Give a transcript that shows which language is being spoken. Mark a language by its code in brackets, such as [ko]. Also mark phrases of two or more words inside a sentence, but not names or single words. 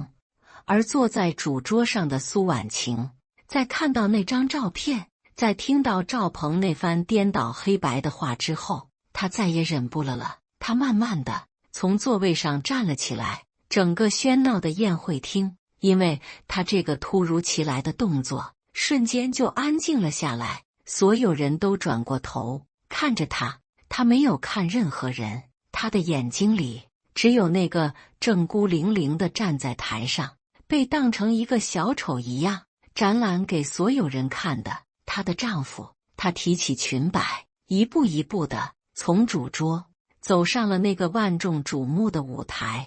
[zh] 而坐在主桌上的蘇婉晴，在看到那張照片，在聽到趙鵬那番顛倒黑白的話之後，他再也忍不了。他慢慢的從座位上站了起來，整個喧鬧的宴會廳，因為他這個突如其來的動作，瞬間就安靜了下來。所有人都轉過頭看着他，他沒有看任何人，他的眼睛裡只有那個正孤零零地站在台上，被當成一個小丑一樣展覽給所有人看的她的丈夫。她提起裙擺，一步一步地從主桌走上了那個萬眾矚目的舞台。